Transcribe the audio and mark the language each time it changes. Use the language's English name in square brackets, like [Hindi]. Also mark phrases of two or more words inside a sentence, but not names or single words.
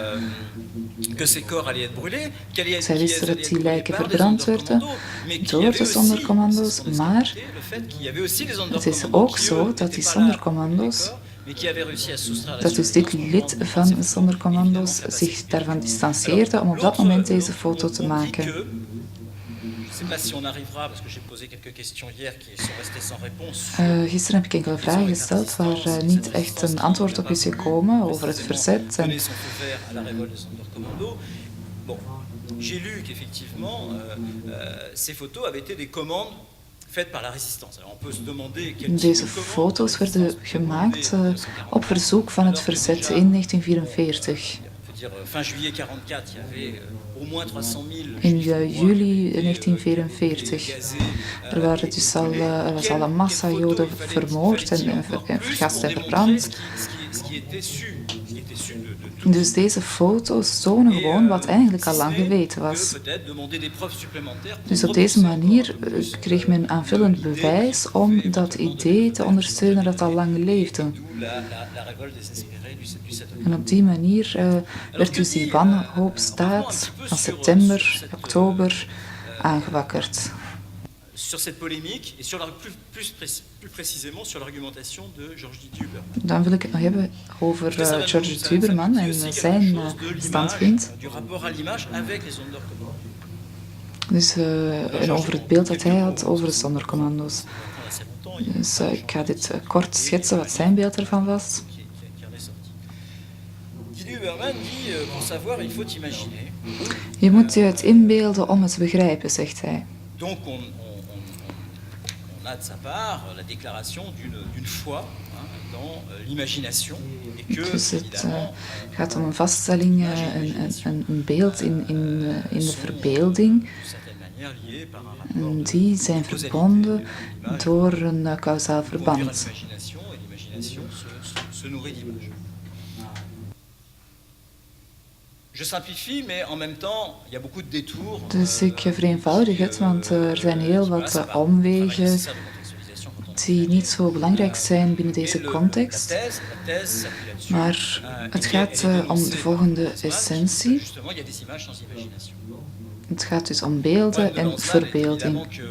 [Dutch] Zij wisten dat die lijken verbrand werden door de zondercommando's, maar het is ook zo dat die zondercommando's, dat dus dit lid van de zondercommando's zich daarvan distancieerde om op dat moment deze foto te maken. Gisteren heb ik enkele vragen gesteld waar niet echt een antwoord op is gekomen over het verzet. [French] J'ai lu qu'effectivement, ces photos avaient été des commandes faite par la résistance. Alors on peut se demander quel type [Dutch] Deze [French] de commande, [Dutch] foto's werden gemaakt op verzoek van het verzet in 1944. [French] Fin juillet 44, il y avait au moins 300.000 [Dutch] In juli 1944 er was al een massa Joden vermoord en vergast en verbrand. Dus deze foto's tonen gewoon wat eigenlijk al lang geweten was. Dus op deze manier kreeg men aanvullend bewijs om dat idee te ondersteunen dat al lang leefde. En op die manier werd dus die wanhoopsdaad van september, oktober aangewakkerd. [French] Sur cette polémique et sur plus précisément sur l'argumentation de Georges Duberman. [Dutch] Dan wil ik het nog hebben over Georges Duberman en zijn standpunt. [French] Du rapport à l'image avec les ondercommandos. [Dutch] Dus over het beeld dat hij had over de zondercommando's. Dus ik ga dit kort schetsen wat zijn beeld ervan was. [French] Duberman dit pour savoir il faut imaginer. [Dutch] Je moet je het inbeelden om het te begrijpen, zegt hij. [French] Donc on a de sa part la déclaration d'une foi dans l'imagination et que [Dutch] dus het gaat om een vaststelling, een beeld in de verbeelding. En die zijn verbonden door een kausaal verband. [French] Je simplifie, mais en même temps, il y a beaucoup de détours. [Dutch] Dus ik vereenvoudig het, want er zijn heel wat omwegen die niet zo belangrijk zijn binnen deze context. Maar het gaat om de volgende essentie. Het gaat dus om beelden en verbeelding.